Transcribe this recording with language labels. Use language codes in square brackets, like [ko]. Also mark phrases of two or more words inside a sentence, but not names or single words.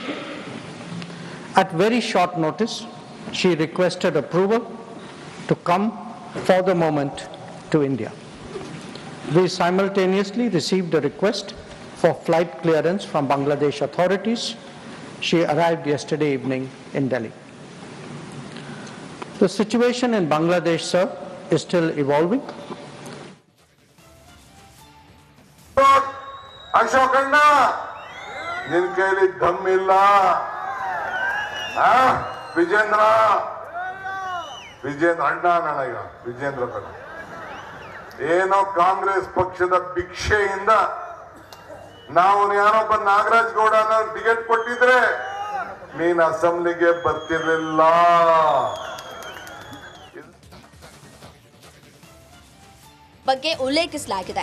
[en] At very short notice, she requested approval to come for the moment to India. We simultaneously received a request for flight clearance from Bangladesh authorities. She arrived yesterday evening in Delhi. The situation in Bangladesh, sir, is still evolving. [kn] ಅಶೋಕನ, ನಿನ್ ಕೈಲಿ ದಮ್ ಇಲ್ಲ. ವಿಜೇಂದ್ರ ಅಣ್ಣ ನನಗ, ವಿಜೇಂದ್ರ ಕಣ. ಏನೋ ಕಾಂಗ್ರೆಸ್ ಪಕ್ಷದ ಭಿಕ್ಷೆಯಿಂದ ನಾವು ಯಾರೊಬ್ಬ ನಾಗರಾಜ್ ಗೌಡ ಟಿಕೆಟ್ ಕೊಟ್ಟಿದ್ರೆ ನೀನ್ ಅಸೆಂಬ್ಲಿಗೆ ಬರ್ತಿರ್ಲಿಲ್ಲ. ಬಗ್ಗೆ ಉಲ್ಲೇಖಿಸಲಾಗಿದೆ.